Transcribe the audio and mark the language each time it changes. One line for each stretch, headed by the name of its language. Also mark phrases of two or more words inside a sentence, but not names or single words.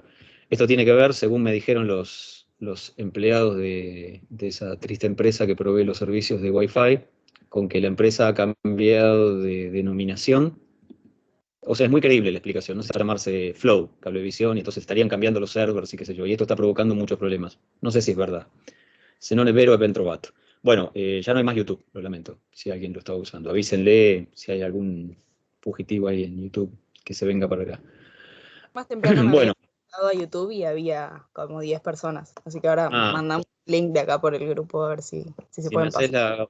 Spanish: Esto tiene que ver, según me dijeron los empleados de esa triste empresa que provee los servicios de Wi-Fi, con que la empresa ha cambiado de denominación. O sea, es muy creíble la explicación, no se va a llamarse Flow, Cablevisión, y entonces estarían cambiando los servers y qué sé yo, y esto está provocando muchos problemas. No sé si es verdad.
Italian: Se non è vero, è ben trovato.
Spanish: Bueno, ya no hay más YouTube, lo lamento, si alguien lo estaba usando. Avísenle si hay algún fugitivo ahí en YouTube que se venga para acá. Más temprano me Bueno. había conectado a YouTube y había como 10 personas. Así que ahora Ah. mandamos el link de acá por el grupo a ver si se pueden pasar.